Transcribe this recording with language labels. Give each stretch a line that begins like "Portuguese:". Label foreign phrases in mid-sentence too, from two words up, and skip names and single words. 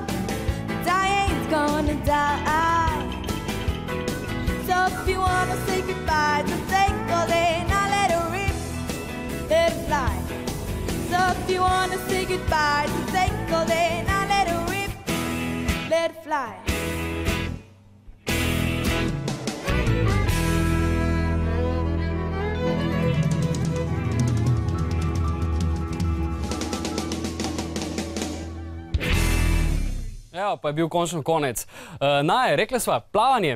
English: But I ain't gonna die. So if you wanna say goodbye, just take all day. Now let it rip, let it fly. So if you wanna say goodbye, just take all day. Now let it rip, let it fly.
Slovenian: Evo, pa je bil končno konec. Naja, rekla sva, plavanje,